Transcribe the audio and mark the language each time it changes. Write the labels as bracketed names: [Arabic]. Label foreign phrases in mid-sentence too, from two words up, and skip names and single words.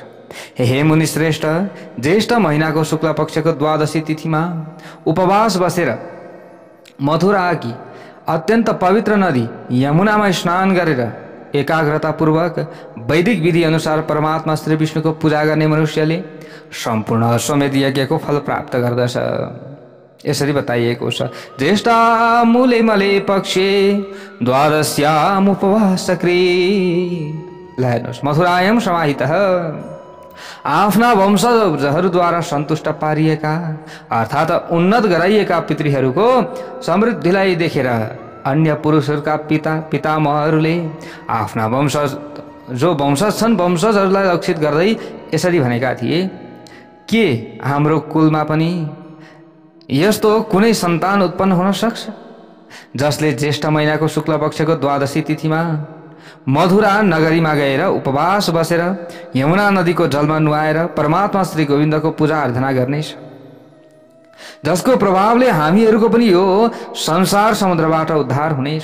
[Nepali] हे मुनि श्रेष्ठ, ज्येष्ठ महीनाको शुक्ल पक्षको द्वादशी तिथिमा उपवास बसेर मथुराकी अत्यन्त पवित्र नदी यमुनामा स्नान गरेर एकाग्रतापूर्वक वैदिक विधि अनुसार परमात्मा श्री विष्णुको पूजा गर्ने मनुष्यले सम्पूर्ण अश्वमेध यज्ञको फल प्राप्त गर्दछ। यसरी बताइएको छ। [Sanskrit] ज्येष्ठ मूले मले पक्षे द्वादश्याम उपवासक्री। [Nepali] ल हेर्नुहोस्, [Sanskrit] मथुरायाम समाहितः [Nepali] आफ्ना वंशजहरूद्वारा सन्तुष्ट पारिएका अर्थात् उन्नत गराइएका पितृहरूको समृद्धिलाई देखेर अन्य पुरुषहरूका पितामहहरूले आफ्ना जो वंशज छन्, वंशजहरूलाई लक्षित गर्दै यसरी भनेका थिए, के हाम्रो कुलमा पनि यस्तो कुनै सन्तान उत्पन्न हुन सक्छ जसले ज्येष्ठ महिनाको शुक्ल पक्षको द्वादशी तिथिमा मधुरा नगरीमा गएर उपवास बसेर यमुना नदीको जलमा नुहाएर परमात्मा श्री गोविन्दको पूजा आराधना गर्नेछ, जसको प्रभावले हामीहरूको पनि यो संसार समुद्रबाट उद्धार हुनेछ।